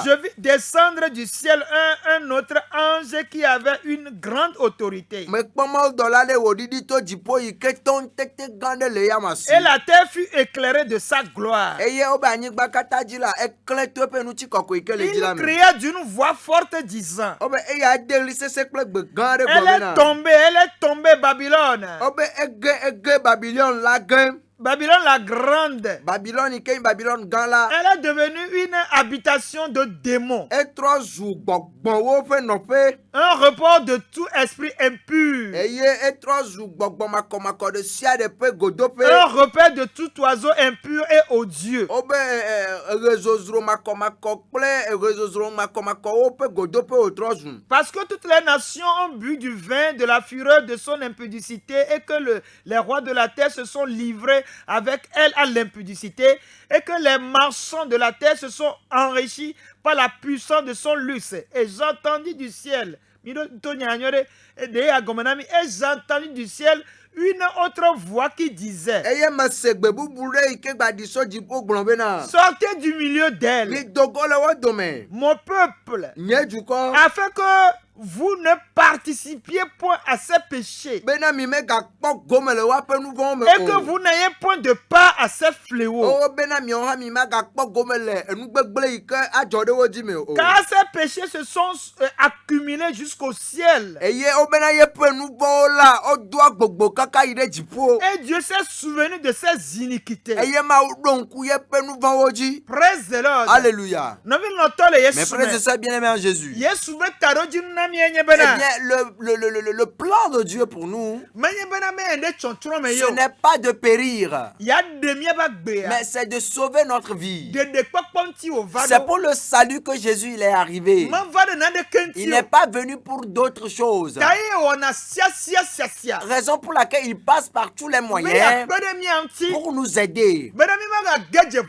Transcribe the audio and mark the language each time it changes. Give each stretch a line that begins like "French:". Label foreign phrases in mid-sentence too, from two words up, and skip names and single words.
French: je vis descendre du ciel un autre ange qui avait une grande autorité.
Ewe: me kpɔmɔ dɔla ɖe wòɖiɖi to dziƒo yi ke tɔŋtete gã ɖe le yama si.
French: Et la terre fut éclairée de sa gloire.
Ewe: Eye wobe anyigba katã dzi la eklẽ to eƒe ŋutikɔkɔe yi ke le dzi la
French: Il
Ewe: me.
French: cria d'une voix forte disant,
Ewe: Wobe eya de ɣli sesẽ kple gbe gã ɖe
French: elle
Ewe: gɔme na.
French: est tombée Babylone.
Ewe: Wobe ege Babylone la gẽ.
French: Babylone la grande.
Ewe: Babylone yi ke nye Babylone gã la.
French: Elle est devenue une habitation de démons.
Ewe: Etrɔ zu gbɔgbɔwo ƒe nɔƒe.
French: Un repos de tout esprit impur.
Ewe: Eye etrɔ zu gbɔgbɔ makɔmakɔ ɖe sia ɖe ƒe godoƒe.
French: Un repère de tout oiseau impur et odieux.
Ewe: Wobe ɣezozro makɔmakɔ kple ɣezozro makɔmakɔwo ƒe godoƒe wòtrɔ zu.
French: Parce que toutes les nations ont bu du vin de la fureur de son impudicité et que les rois de la terre se sont livrés avec elle à l'impudicité et que les marchands de la terre se sont enrichis par la puissance de son luxe. Et j'entendis du ciel, et j'entendis du ciel une autre voix qui disait,
Ewe: Eye mese gbe bubu ɖe yi ke gbaɖi sɔ dziƒo gblɔ bena.
French: sortez du milieu d'elle,
Ewe: Midogo le wo dome.
French: mon peuple,
Ewe: Nye dukɔ.
French: afin que vous ne participiez point à ces péchés
Ewe: Bena mi megakpɔ gome le woaƒe nu vɔ̃wo me
French: et que
Ewe: o.
French: vous n'ayez point de part à ces fléaux.
Ewe: O bena miawo hã mi megakpɔ gome le enugbegble yi ke adzɔ ɖe wo dzi me o.
French: Car ces péchés se sont accumulés jusqu'au ciel.
Ewe: Eye wo bena yeƒe nu vɔ̃wo la wodo agbogbo kaka yi ɖe dziƒo.
French: Et Dieu s'est souvenu de ses iniquités.
Ewe: Eye Mawu ɖo ŋku yeƒe nu vɔ̃wo dzi.
English: Praise the Lord.
French: Alléluia.
Ewe: Novi nɔtɔ le
French: Mes
Ewe: Yesu
French: frères et
Ewe: me.
French: sœurs bien-aimés en Jésus.
Ewe: Yesu be ta ɖo dzi na mi enye
French: Eh
Ewe: bena.
French: bien, le plan de Dieu pour nous,
Ewe: Menye bena me ende tsɔtsrɔ̃ me
French: ce
Ewe: yo.
French: n'est pas de périr,
Ewe: Ya ɖe miaba gbea.
French: mais c'est de sauver notre vie.
Ewe: Ɖeɖekpɔkpɔ ŋuti wòva
French: C'est
Ewe: ɖo.
French: pour le salut que Jésus il est arrivé.
Ewe: Meva ɖe naɖeke
French: Il
Ewe: ŋuti
French: n'est
Ewe: o.
French: pas venu pour d'autres choses.
Ewe: Ta ye wɔna siasia.
French: Raison pour laquelle il passe par tous les
Ewe: Be
French: moyens
Ewe: yakpe ɖe mia ŋuti.
French: pour nous aider,
Ewe: Bena mi magage dze